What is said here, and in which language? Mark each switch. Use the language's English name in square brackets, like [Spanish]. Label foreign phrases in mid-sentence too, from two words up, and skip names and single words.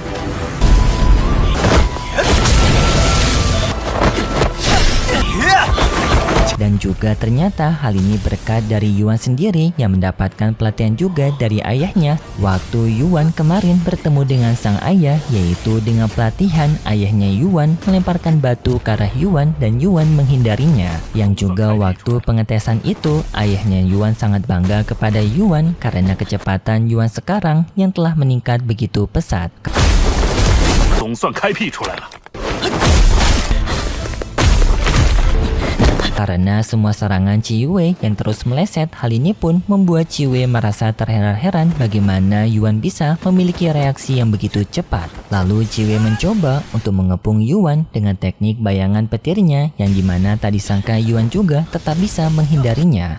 [Indonesian] Dan juga ternyata hal ini berkat dari Yuan sendiri yang mendapatkan pelatihan juga dari ayahnya waktu Yuan kemarin bertemu dengan sang ayah, yaitu dengan pelatihan ayahnya Yuan melemparkan batu ke arah Yuan dan Yuan menghindarinya. Yang juga waktu pengetesan itu ayahnya Yuan sangat bangga kepada Yuan karena kecepatan Yuan sekarang yang telah meningkat begitu pesat. [Chinese] 总算开辟出来了。 [Indonesian] Karena semua serangan Ciyue yang terus meleset, hal ini pun membuat Ciyue merasa terheran-heran bagaimana Yuan bisa memiliki reaksi yang begitu cepat. Lalu Ciyue mencoba untuk mengepung Yuan dengan teknik bayangan petirnya, yang dimana tak disangka Yuan juga tetap bisa menghindarinya.